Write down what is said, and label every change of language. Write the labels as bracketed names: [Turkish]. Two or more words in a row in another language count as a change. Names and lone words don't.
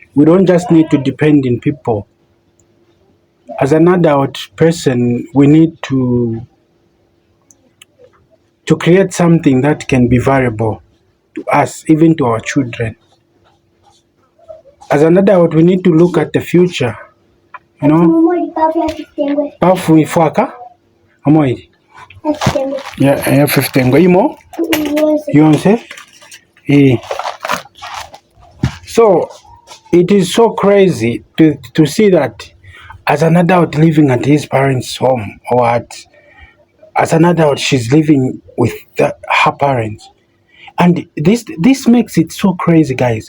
[English] We don't just need to depend on people. As an adult person, we need to create something that can be valuable to us, even to our children. As an adult, we need to look at the future. You know, [Bemba] pafu ifwaka amoidi ya 15 imo yonse [English] so it is so crazy to see that as an adult living at his parents' home, or as an adult she's living with her parents, and this makes it so crazy, guys.